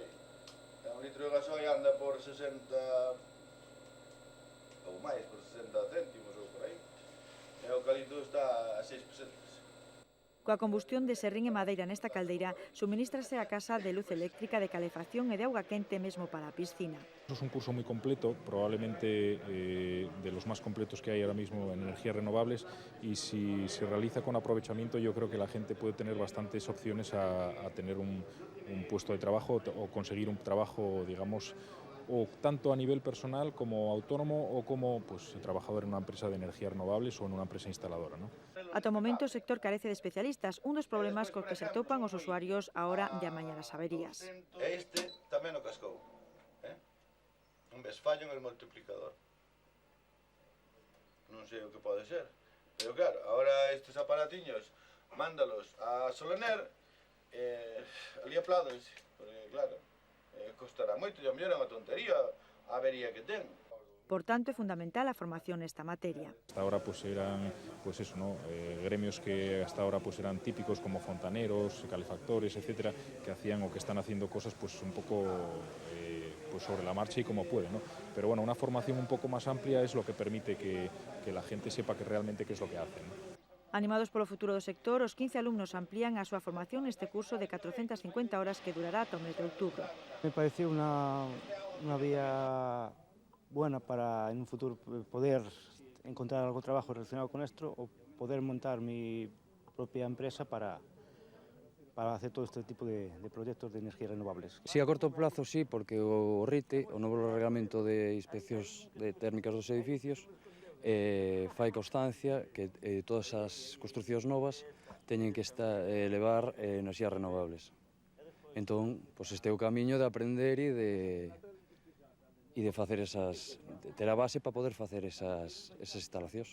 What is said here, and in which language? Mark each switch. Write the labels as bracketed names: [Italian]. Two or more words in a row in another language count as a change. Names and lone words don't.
[Galician] Un litro de gasoil anda por 60 ou máis, por 60 céntimos ou por aí. E o eucalipto está a 6 pesetas. Coa combustión de serrín e madeira nesta caldeira, suministrase a casa de luz eléctrica, de calefacción e de auga quente mesmo para a piscina. [Spanish] Es un curso muy completo, probablemente de los más completos que hay ahora mismo en energías renovables, y si se realiza con aprovechamiento yo creo que la gente puede tener bastantes opciones a tener un puesto de trabajo o conseguir un trabajo, digamos, o tanto a nivel personal como autónomo o como trabajador en una empresa de energías renovables o en una empresa instaladora, ¿no? [Galician] Ata o momento o sector carece de especialistas, un dos problemas cos que se atopan os usuarios a hora de amañar as averías. Este tamén o cascou. [Spanish] Un vez fallo en el multiplicador. [Galician] Non sei o que pode ser. Pero claro, ahora estes aparatiños, mándalos a Solaner, ali apládense, porque claro, costará moito, e a mellor é unha tontería a avería que ten. Por tanto, é fundamental a formación nesta materia. [Spanish] Hasta ahora eran gremios que hasta ahora eran típicos como fontaneros, calefactores, etcétera, que hacían o que están haciendo cosas un poco sobre la marcha y como pueden, ¿no? Pero bueno, una formación un poco más amplia es lo que permite que la gente sepa que realmente qué es lo que hacen, ¿no? [Galician] Animados polo futuro do sector, os 15 alumnos amplían a súa formación neste curso de 450 horas que durará ata o mes de outubro. [Spanish] Me pareció una vía buena para en un futuro poder encontrar algo trabajo relacionado con esto o poder montar mi propia empresa para hacer todo este tipo de proyectos de energías renovables. Sí, a corto plazo sí, [Galician] porque o RITE, o novo Reglamento de Inspeccións Térmicas dos Edificios, fai constancia que todas as construcións novas teñen que levar enerxías renovables. Entón, este é o camiño de aprender e de facer ter a base para poder facer esas instalacións.